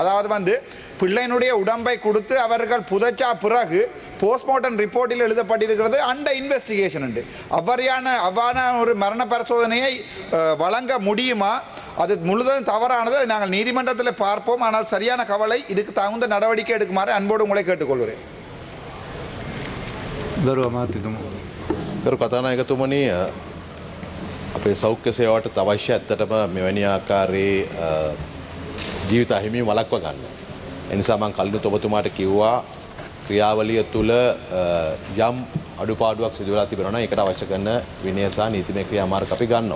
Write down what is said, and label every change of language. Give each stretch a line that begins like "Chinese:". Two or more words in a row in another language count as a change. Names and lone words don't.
Tamil: அதாவது பிள்ளையினுடைய உடம்பை கொடுத்து அவர்கள் புதைச்சா பிறகு
English: postmortem report
Tamil: எழுதப்பட்டிருக்கிறது
English: under investigation
Tamil: என்று. அவ்வாறான ஒரு மரண பரிசோதனையை வழங்க முடியுமா? அது முழுவதும் தவறானது. நாங்கள் நீதிமன்றத்தில் பார்ப்போம். ஆனால் சரியான கவலை. இதுக்கு தகுந்த நடவடிக்கை எடுக்குமாறு அன்போடு உங்களை கேட்டுக்கொள்கிறேன்.
Sinhala: ගරු කතානායකතුමනි අපේ සෞඛ්‍ය සේවාවට අවශ්‍ය ඇත්තටම මෙවැනි ආකාරයේ ජීවිත අහිමි වළක්ව ගන්න. ඒ නිසා මම කලිනුත් ඔබතුමාට කිව්වා ක්‍රියාවලිය තුළ යම් අඩුපාඩුවක් සිදු වෙලා තිබෙනවා නම් ඒකට අවශ්‍ය කරන විනය සහ නීතිමය ක්‍රියාමාර්ග අපි ගන්නවා.